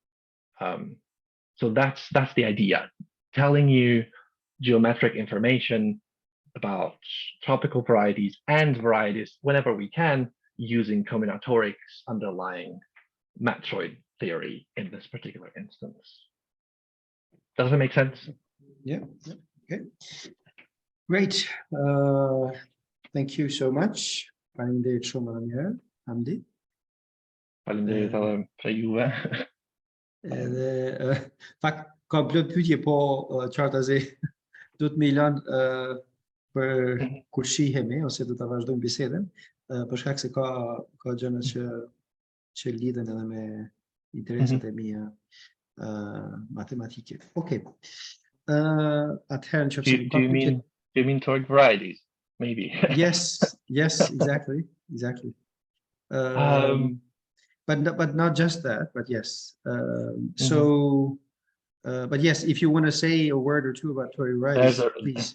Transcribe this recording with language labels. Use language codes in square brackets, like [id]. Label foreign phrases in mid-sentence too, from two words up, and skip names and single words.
[en] So that's the idea, telling you geometric information about tropical varieties and varieties whenever we can, using combinatorics underlying matroid theory in this particular instance. Does that make sense? Yeah. Okay. Great. Thank you so much. [sq] Faleminderit shumë edhe një herë, Hamdi. Faleminderit edhe për juve. Edhe fakt ka plot pyetje, po qartazi do të më lënë për kur shihemi ose do ta vazhdojmë bisedën, për shkak se ka gjëra që lidhen edhe me interesat e mia matematike. Okay. Atëherë nëse [en] Do you mean toward varieties? Maybe. Yes, exactly. But not just that, but yes. But yes, if you want to say a word or two about toric varieties, please.